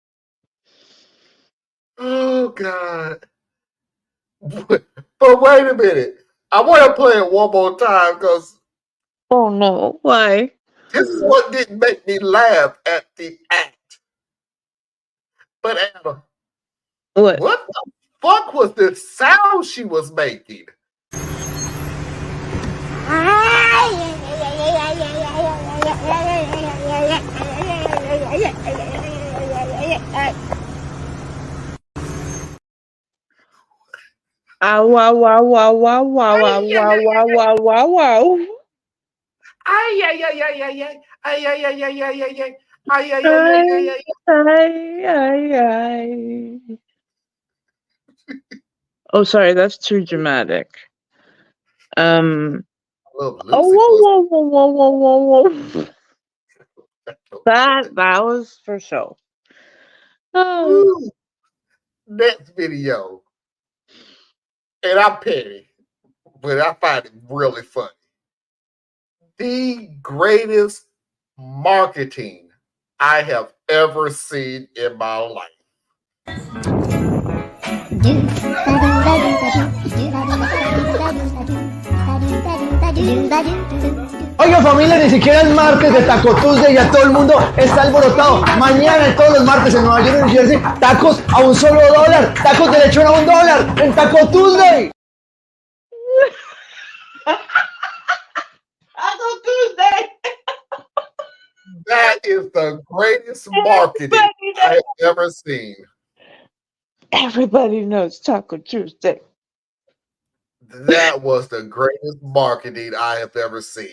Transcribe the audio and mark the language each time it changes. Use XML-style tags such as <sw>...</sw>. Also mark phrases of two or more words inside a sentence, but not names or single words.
<en>Oh God. But wait a minute. I want to play it one more time because Oh no, why? this is what didn't make me laugh at the act. But Anna, What? what the fuck was the sound she was making? Wow, wow, wow, wow, wow, wow, wow, wow, wow, wow, wow. Ay, ay, ay, ay, ay, ay. Ay, ay, ay, ay, ay, ay, ay. Ay, ay, ay, ay, ay, Ay. Oh, sorry, that's too dramatic. Whoa, whoa, whoa, whoa, whoa, whoa, whoa. That was for show. Oh. Next video. And I'm petty, but I find it really funny. The greatest marketing I have ever seen in my life.</en> <es>Oiga familia, ni siquiera el martes de Taco Tuesday, ya todo el mundo está alborotado. Mañana y todos los martes en Nueva York y New Jersey, tacos a un solo $1, tacos de lechón a $1 en Taco Tuesday. Taco Tuesday.</es> <en>That is the greatest marketing I have ever seen. Everybody knows Taco Tuesday. That was the greatest marketing I have ever seen.</en>